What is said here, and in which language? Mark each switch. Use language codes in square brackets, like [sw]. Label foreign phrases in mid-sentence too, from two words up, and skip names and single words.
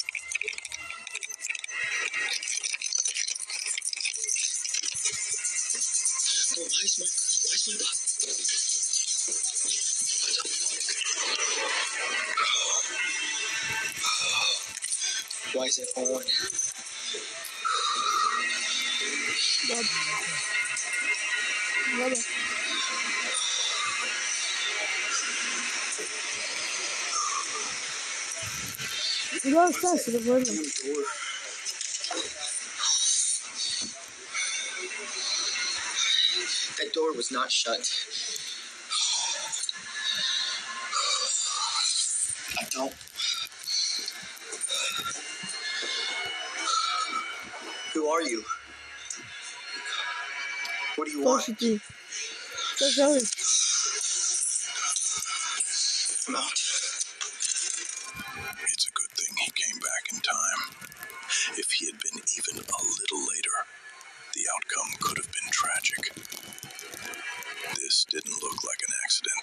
[en] Oh, why is my Why is it on? [sr] Dobro. Dobro, šta se dogodilo? [en] Damn door. That door was not shut. I don't. Who are you? What do you [sr] Ko [en] want? [sr] si ti? Šta želiš? [en] I'm out. It's a good thing he came back in time. If he had been even a little later, the outcome could have been tragic. This didn't look like an accident.